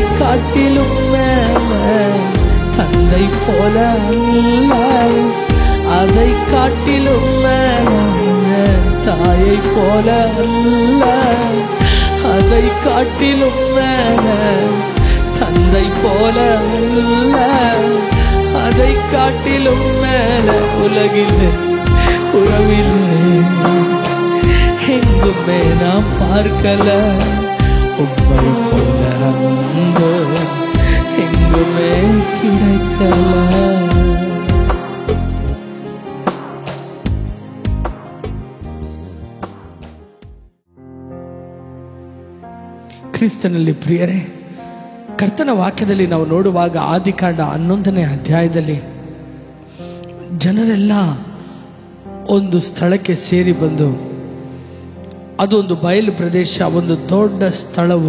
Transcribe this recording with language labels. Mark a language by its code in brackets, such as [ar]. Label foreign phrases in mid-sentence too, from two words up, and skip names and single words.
[ta] காட்டிலும் மேல தந்தை போல அல்ல அதை காட்டிலும் மேல தாயை போல அல்ல அதை காட்டிலும் மேல தந்தை போல அல்ல அதை காட்டிலும் மேல உலகிலே உறவிலே எங்குமே நான் பார்க்கல உம்மை போல அன்பு எங்குமே கிடைக்கல. [kn] ಕ್ರಿಸ್ತನಲ್ಲಿ ಪ್ರಿಯರೇ, ಕರ್ತನ ವಾಕ್ಯದಲ್ಲಿ ನಾವು ನೋಡುವಾಗ ಆದಿಕಾಂಡ 11ನೇ ಅಧ್ಯಾಯದಲ್ಲಿ ಜನರೆಲ್ಲ ಒಂದು ಸ್ಥಳಕ್ಕೆ ಸೇರಿ ಬಂದು, ಅದು ಒಂದು ಬಯಲು ಪ್ರದೇಶ, ಒಂದು ದೊಡ್ಡ ಸ್ಥಳವು.